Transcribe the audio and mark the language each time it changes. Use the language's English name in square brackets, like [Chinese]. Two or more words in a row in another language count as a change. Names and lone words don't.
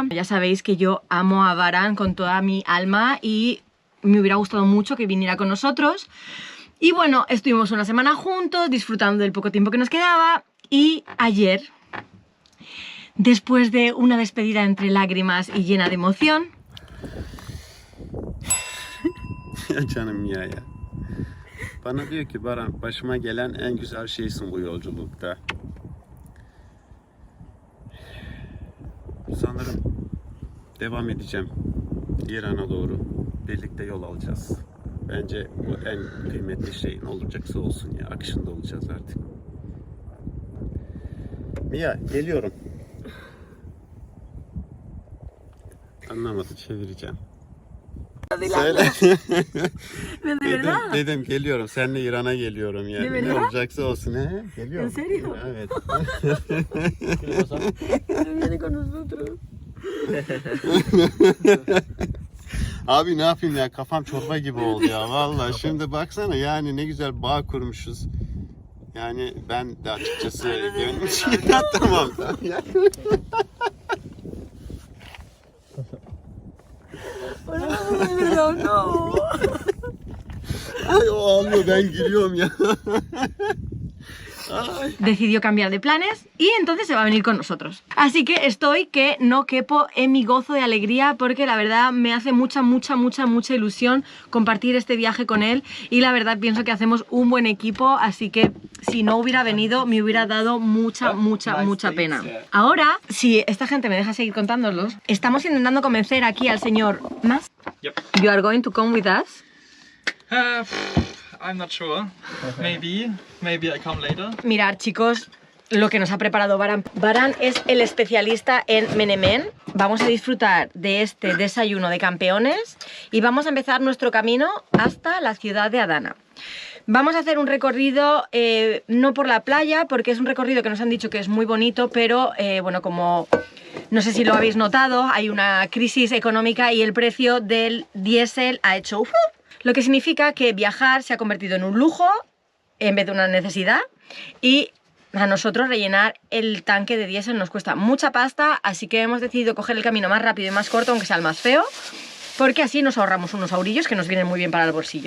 [Spanish] Ya sabéis que yo amo a Baran con toda mi alma y me hubiera gustado mucho que viniera con nosotros. Y bueno, estuvimos una semana juntos, disfrutando del poco tiempo que nos quedaba. Y ayer, después de una despedida entre lágrimas y llena de emoción... [Turkish] Ya canım ya. Bana diyor ki Baran, başıma gelen en güzel şeysin bu yolculukta. Sanırım devam edeceğim İran'a doğru. Birlikte yol alacağız. Bence bu en kıymetli şey, ne olacaksa olsun ya, akışında olacağız artık. Mia, geliyorum. Anlamadı, çevireceğim. Söyle. Dedim geliyorum, seninle İran'a geliyorum yani. Ne olacaksa olsun, he? Geliyorum. [Spanish] ¿En serio? [Turkish] Evet. [Spanish] Viene con nosotros. [Turkish] Abi ne yapayım ya, kafam çorba gibi oldu ya vallahi. Şimdi baksana yani ne güzel bağ kurmuşuz. Yani ben de açıkçası gönlüm tamam. [Spanish] No. [Turkish] Ay o ağlıyor, ben gülüyorum ya. [Spanish] Decidió cambiar de planes y entonces se va a venir con nosotros. Así que estoy que no quepo en mi gozo de alegría porque la verdad me hace mucha ilusión compartir este viaje con él y la verdad pienso que hacemos un buen equipo, así que si no hubiera venido me hubiera dado mucha pena. Ahora, si esta gente me deja seguir contándolos, estamos intentando convencer aquí al señor Mas. [English] Yep. You are going to come with us? I'm not sure. Maybe I come later. [Spanish] Mirad, chicos, lo que nos ha preparado Baran. Baran es el especialista en menemen. Vamos a disfrutar de este desayuno de campeones y vamos a empezar nuestro camino hasta la ciudad de Adana. Vamos a hacer un recorrido, no por la playa, porque es un recorrido que nos han dicho que es muy bonito, pero bueno, como no sé si lo habéis notado, hay una crisis económica y el precio del diésel ha hecho lo que significa que viajar se ha convertido en un lujo en vez de una necesidad y a nosotros rellenar el tanque de diésel nos cuesta mucha pasta, así que hemos decidido coger el camino más rápido y más corto, aunque sea el más feo, porque así nos ahorramos unos eurillos que nos vienen muy bien para el bolsillo.